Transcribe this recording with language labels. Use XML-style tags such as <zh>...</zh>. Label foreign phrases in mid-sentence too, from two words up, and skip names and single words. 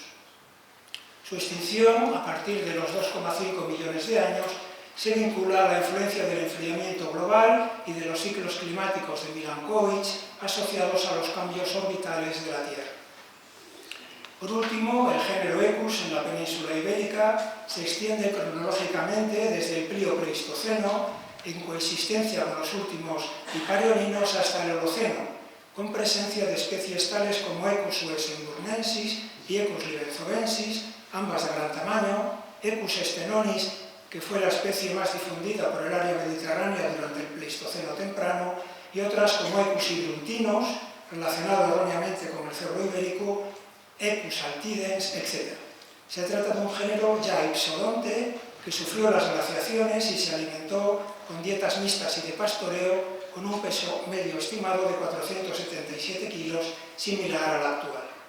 <es>Su extinción, a partir de los 2,5 millones de años, se vincula a la influencia del enfriamiento global y de los ciclos climáticos de Milankovitch asociados a los cambios orbitales de la Tierra. Por último, el género Equus en la península ibérica se extiende cronológicamente desde el Plio-Pleistoceno, en coexistencia con los últimos hiparioninos, hasta el Holoceno, con presencia de especies tales como Equus huesenburnensis y Equus livenzovensis, ambas de gran tamaño, Equus stenonis, que fue la especie más difundida por el área mediterránea durante el Pleistoceno temprano, y otras como Equus hidruntinos, relacionado erróneamente con el cerro ibérico, Equus altidens, etc. Se trata de un género ya ipsodonte que sufrió las glaciaciones y se alimentó con dietas mixtas y de pastoreo, con un peso medio estimado de 477 kilos, similar al actual.</es>